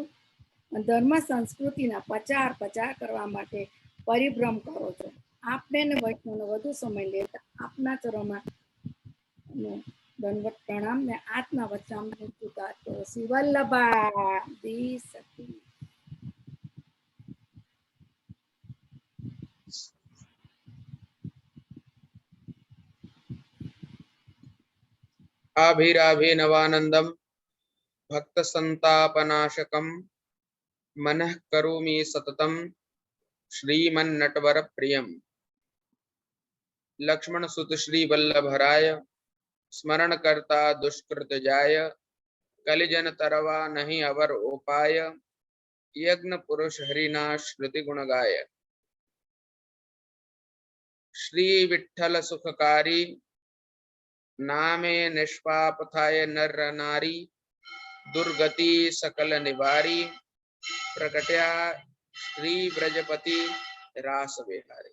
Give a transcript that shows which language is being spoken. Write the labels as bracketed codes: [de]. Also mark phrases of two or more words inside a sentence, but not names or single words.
[gu] ધર્મ સંસ્કૃતિના પ્રચાર કરવા માટે પરિભ્રમ કરો છો। આપને વૈષ્ણવનો વધુ સમય લેતા આપના ચરણોમાં દંડવત પ્રણામ ને આત્મા વચનામૃત શ્રી વલ્લભા દી સતી। [sa] आभिराभिनवानंदम भक्त संतापनाशकम मनः करोमि सततम श्रीमन्नटवर प्रियम। [gu] લક્ષ્મણ સુત શ્રી વલ્લભરાય સ્મરણ કરતા દુષ્કૃત જાય। કલિજન તરવા નહીં અવર ઉપાય, યજ્ઞ પુરુષ હરિના શ્રુતિ ગુણ ગાય। શ્રી વિઠ્ઠલ સુખકારી નામે નિષ્પાપ થાય નર નારી। દુર્ગતિ સકલ નિવારી, પ્રકટ્યા શ્રી બ્રજપતિ રાસ વિહારી।